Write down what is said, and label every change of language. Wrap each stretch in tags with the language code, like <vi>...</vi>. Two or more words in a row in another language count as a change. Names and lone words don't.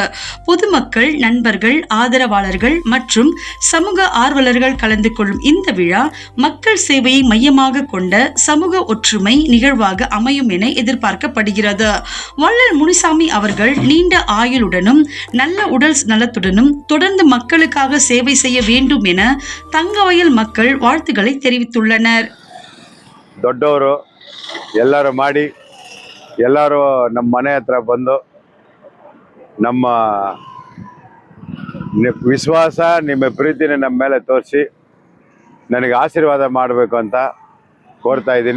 <ta>பொதுமக்கள், நண்பர்கள், ஆதரவாளர்கள் மற்றும் சமூக ஆர்வலர்கள் கலந்து கொள்ளும் இந்த விழா மக்கள் சேவையை மையமாக கொண்ட சமூக ஒற்றுமை நிகழ்வாக அமையும் என எதிர்பார்க்கப்படுகிறது. வள்ளல் முனிசாமி அவர்கள் நீண்ட ஆயுளுடனும் நல்ல உடல் நலத்துடனும் தொடர்ந்து மக்களுக்காக சேவை செய்ய வேண்டும் என தங்கவயல் மக்கள் வாழ்த்துக்களை தெரிவித்துள்ளனர்.</ta> <kn>ದೊಡ್ಡವರು ಎಲ್ಲರೂ ಮಾಡಿ ಎಲ್ಲರೂ ನಮ್ಮ ಮನೆ ಹತ್ರ ಬಂದು ನಮ್ಮ ವಿಶ್ವಾಸ, ನಿಮ್ಮ ಪ್ರೀತಿನ ನಮ್ಮ ಮೇಲೆ ತೋರಿಸಿ ನನಗೆ ಆಶೀರ್ವಾದ ಮಾಡಬೇಕು ಅಂತ ಕೋರ್ತಾ ಇದ್ದೀನಿ.</kn>